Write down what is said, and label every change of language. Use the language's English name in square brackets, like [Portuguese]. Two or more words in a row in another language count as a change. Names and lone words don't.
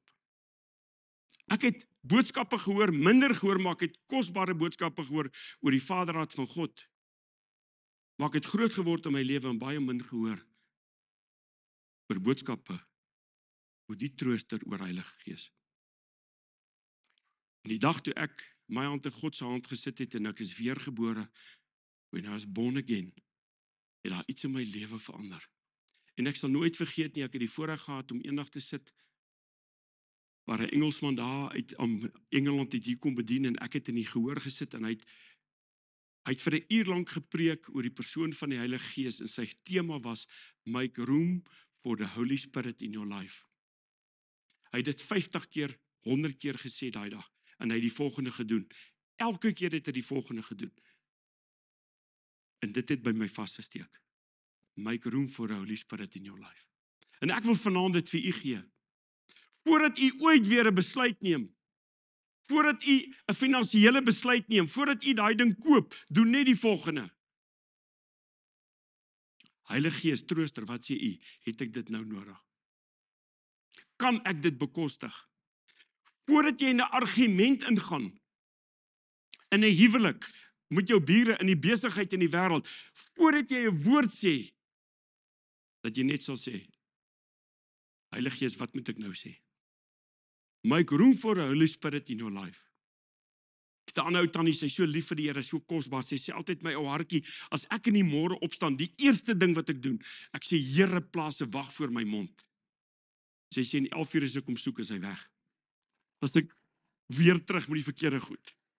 [Afrikaans] Ek het boodskappe gehoor, minder gehoor, maar ek het kosbare boodskappe gehoor oor die Vaderhart van God. Maar ek het groot geword in my lewe en baie min gehoor oor boodskappe, oor die trooster oor Heilige Gees. En die dag toe ek my hand in God se hand gesit het en ek is weergebore, [English] when I was born again, [Afrikaans] het daar iets in my lewe verander. En ek sal nooit vergeet nie, ek het die voorreg gehad om eendag te sit, waar 'n Engelsman daar uit Engeland het hier kom bedien, en ek het in die gehoor gesit, en hy het vir 'n uur lank gepreek oor die persoon van die Heilige Gees, en sy tema was, [English] make room for the Holy Spirit in your life. [Afrikaans] Hy het dit 50 keer, 100 keer gesê daai dag, en hy het die volgende gedoen. Elke keer het hy die volgende gedoen. En dit het by my vasgesteek. [English] Make room for the Holy Spirit in your life. [Afrikaans] En ek wil vanaand dit vir u gee. Voordat u ooit weer 'n besluit neem, voordat u 'n finansiële besluit neem, voordat u daai ding koop, doen net die volgende. Heilige Gees, trooster, wat sê u? Het ek dit nou nodig? Kan ek dit bekostig? Voordat jy in 'n argument ingaan, in 'n huwelik, met jou bure, in die besigheid in die wêreld, voordat jy 'n woord sê, dat jy net sal sê, Heilige Gees, wat moet ek nou sê? [English] Make room for the Holy Spirit in your life. [Afrikaans] Ek het 'n ander ou tannie, sy is so lief vir die Here, so kosbaar, sy sê altyd my ou hartjie, as ek in die môre opstaan, die eerste ding wat ek doen, ek sê, Here, plaas 'n wag voor my mond. Sy sê, en 11 uur as ek hom soek, is hy weg. As ek weer terug met die verkeerde goed.